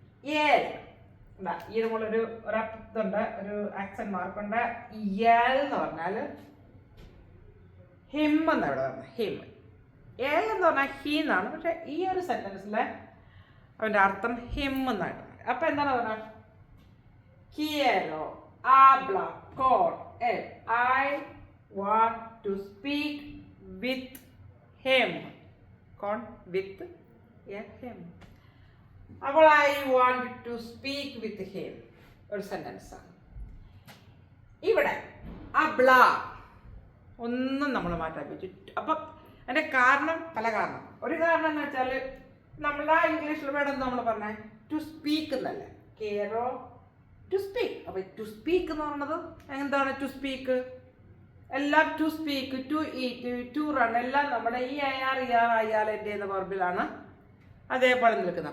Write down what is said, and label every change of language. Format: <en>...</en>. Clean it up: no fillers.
<ml>ഈ നമ്മളൊരു ഇതുണ്ട്, ഒരു ആക്സെന്റ് മാർക്കുണ്ട്. എന്ന് പറഞ്ഞാൽ ഹിം എന്നാണ് ഇവിടെ പറഞ്ഞത്, ഹിം. എന്ന് പറഞ്ഞാൽ ഹീ എന്നാണ്, പക്ഷെ ഈ ഒരു സെന്റൻസിലെ അവൻ്റെ അർത്ഥം ഹിം എന്നായിട്ട്. അപ്പം എന്താണ് പറഞ്ഞാൽ</ml> <es>quiero hablar con él.</es> <en>I want to speak with him. Con with him. അപ്പോൾ I want to speak with him</en> <ml>ഒരു സെന്റൻസ് ആണ്. ഇവിടെ hablar ഒന്നും നമ്മൾ മാറ്റാൻ പറ്റും. അപ്പം അതിൻ്റെ കാരണം പല കാരണം. ഒരു കാരണം എന്ന് വെച്ചാൽ നമ്മൾ ആ ഇംഗ്ലീഷിൽ വേണം നമ്മൾ പറഞ്ഞ ടു സ്പീക്ക് എന്നല്ലേ, കെയറോ ടു സ്പീക്ക്. അപ്പോൾ ടു സ്പീക്ക് എന്ന് പറയുന്നത് എന്താണ്? ടു സ്പീക്ക് എല്ലാം to speak, to eat, to run എല്ലാം നമ്മുടെ ഈ IR എന്ന വെർബിലാണ് അതേപോലെ നിൽക്കുന്നത്.</ml>